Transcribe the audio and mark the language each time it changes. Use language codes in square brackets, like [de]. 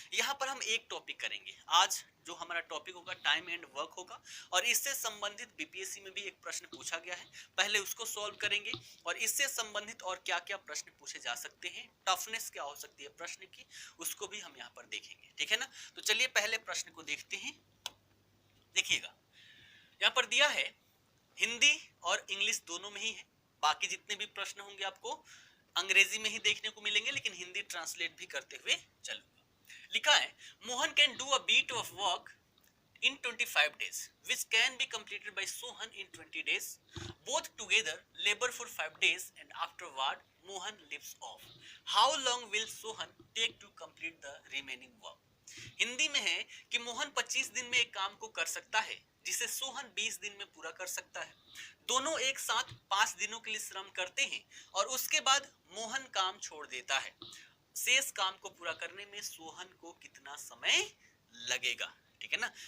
[hi] यहाँ पर हम एक टॉपिक करेंगे आज। जो हमारा टॉपिक होगा टाइम एंड वर्क होगा और इससे संबंधित बीपीएससी में भी एक प्रश्न पूछा गया है, पहले उसको सॉल्व करेंगे और इससे संबंधित और क्या क्या प्रश्न पूछे जा सकते हैं, टफनेस क्या हो सकती है प्रश्न की, उसको भी हम यहाँ पर देखेंगे। ठीक है ना। तो चलिए पहले प्रश्न को देखते हैं। देखिएगा यहाँ पर दिया है, हिंदी और इंग्लिश दोनों में ही है। बाकी जितने भी प्रश्न होंगे आपको अंग्रेजी में ही देखने को मिलेंगे, लेकिन हिंदी ट्रांसलेट भी करते हुए चलूंगा। लिखा है, [en] Mohan can do a bit of work in 25 days which can be completed by Sohan in 20 days. Both together labor for 5 days and afterward Mohan leaves off. How long will Sohan take to complete the remaining work? [hi] Hindi में है कि मोहन 25 दिन में एक काम को कर सकता है जिसे सोहन 20 दिन में पूरा कर सकता है। दोनों एक साथ 5 दिनों के लिए श्रम करते हैं और उसके बाद मोहन काम छोड़ देता है। शेष काम को पूरा करने में सोहन को कितना समय लगेगा? ठीक है ना।